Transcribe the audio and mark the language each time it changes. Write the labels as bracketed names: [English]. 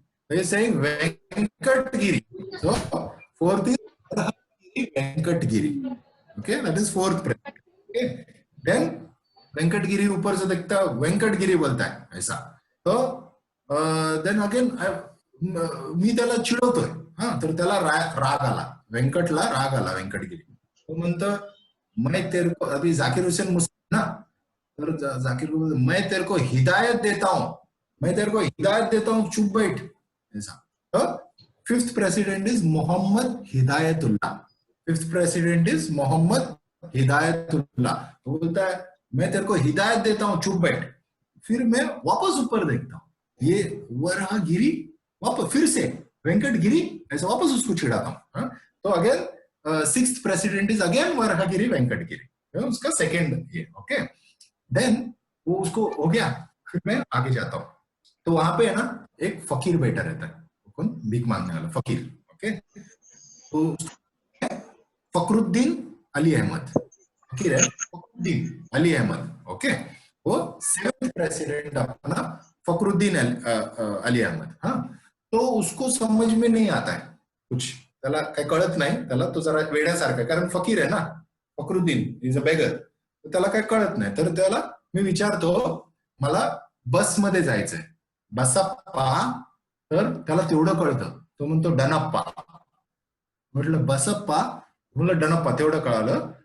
[English] They are saying Venkatgiri. So fourth is Venkatgiri. Okay, that is fourth president. Okay, then [Hindi] Venkatgiri ऊपर से देखता Venkatgiri बोलता है ऐसा. [Marathi] तो [English] then again [Marathi] मी त्याला चिडवतोय. हा, तर त्याला राग आला, व्यंकटला राग आला वेंकटगिरी. तो म्हणतो [Hindi] मैं तेरे को, अभी जाकिर हुसैन मुस्लिम ना, तर जाकिर को मैं तेरे को हिदायत देता हूं, मैं तेरे को हिदायत देता हूं, चुप बैठ ऐसा. [English] तो fifth president is Mohammad Hidayatullah. Fifth president is Mohammad Hidayatullah. [Hindi] तो बोलता है मैं तेरे को हिदायत देता हूं, चुप बैठ. फिर मैं वापस ऊपर देखता हूं, ये वराहगिरी वापस फिर से वेंकटगिरी ऐसा वापस उसको चिढ़ाता हूं. [English] तो again sixth president is again Varahagiri Venkatagiri, [Hindi] उसका सेकेंड ये. ओके, देन वो उसको हो गया. फिर मैं आगे जाता हूं, तो वहां पे है ना एक फकीर बैठा रहता है. कौन? भीख मांगने वाला फकीर. ओके, तो फकरुद्दीन अली अहमद फकीर है, फकरुद्दीन अली अहमद. ओके, वो सेवेंथ प्रेसिडेंट अपना फकरुद्दीन अली अहमद. हाँ, तो उसको समझ में नहीं आता है कुछ, [Marathi] त्याला काही कळत नाही. त्याला तो जरा वेड्यासारखा, कारण फकीर आहे ना फकरुद्दीन, [English] Is a beggar. [Marathi] तर त्याला काही कळत नाही. तर त्याला मी विचारतो मला बस मध्ये जायचंय, बसप्पा. तर त्याला तेवढं कळतं, तो म्हणतो डनप्पा. म्हटलं बसप्पा, म्हटलं डनप्पा, तेवढं कळालं.